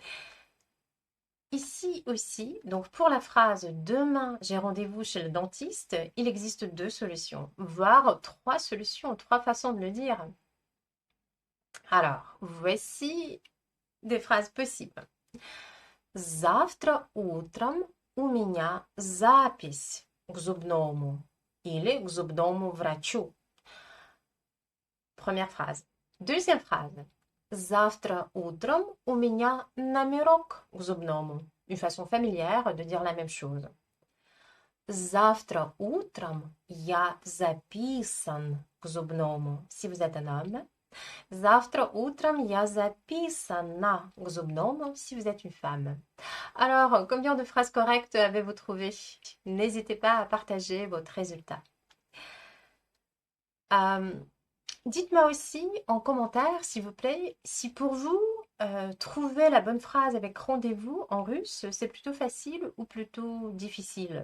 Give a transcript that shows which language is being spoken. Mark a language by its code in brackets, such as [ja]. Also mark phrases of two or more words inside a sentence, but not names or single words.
[fr] Ici aussi, donc pour la phrase « Demain, j'ai rendez-vous chez le dentiste », il existe deux solutions, voire trois solutions, trois façons de le dire. Alors, voici des phrases possibles. [ru] Завтра утром у меня запись к зубному или к зубному врачу. [fr] Première phrase. Deuxième phrase. [ru] Завтра утром у меня номерок к зубному. [fr] Une façon familière de dire la même chose. [ru] Завтра утром я записан к зубному. [fr] Si vous êtes un homme. [ru] Завтра утром я записана к зубному [fr] si vous êtes une femme. Alors, combien de phrases correctes avez-vous trouvé? N'hésitez pas à partager votre résultat. Dites-moi aussi en commentaire, s'il vous plaît, si pour vous, trouver la bonne phrase avec rendez-vous en russe, c'est plutôt facile ou plutôt difficile.